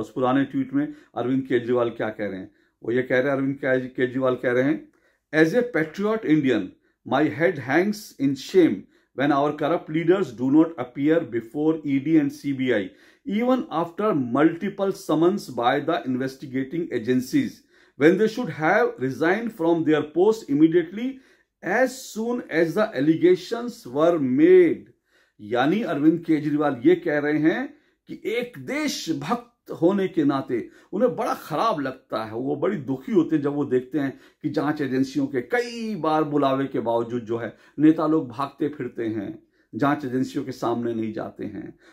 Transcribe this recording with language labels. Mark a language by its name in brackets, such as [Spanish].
[Hindi] उस पुराने ट्वीट में अरविंद केजरीवाल क्या कह रहे हैं? वो ये कह रहे हैं, अरविंद केजरीवाल कह रहे हैं, [English] As a patriot Indian my head hangs in shame when our corrupt leaders do not appear before ED and CBI, even after multiple summons by the investigating agencies, when they should have resigned from their post immediately as soon as the allegations were made. [Hindi] यानी अरविंद केजरीवाल ये कह रहे हैं कि एक देशभक्त होने के नाते उन्हें बड़ा खराब लगता है, वो बड़ी दुखी होते हैं जब वो देखते हैं कि जांच एजेंसियों के कई बार बुलावे के बावजूद जो है नेता लोग भागते फिरते हैं, जांच एजेंसियों के सामने नहीं जाते हैं।